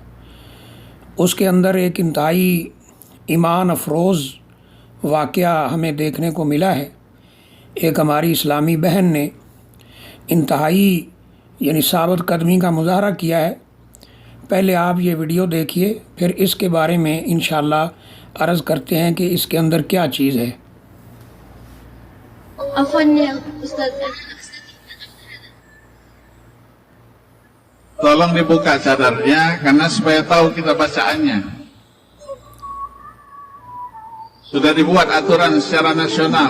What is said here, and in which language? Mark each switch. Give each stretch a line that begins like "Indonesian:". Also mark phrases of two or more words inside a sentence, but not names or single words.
Urdu: اس کے اندر ایک انتہائی ایمان افروز واقعہ ہمیں دیکھنے کو ملا ہے۔ ایک ہماری اسلامی بہن نے انتہائی ثابت قدمی کا مظاہرہ کیا ہے۔ پہلے آپ یہ ویڈیو دیکھیے، پھر اس کے بارے میں انشاءاللہ عرض کرتے ہیں کہ اس کے اندر کیا چیز ہے۔
Indonesian: Tolong dibuka cadarnya karena supaya tahu kita bacaannya. Sudah dibuat aturan secara nasional.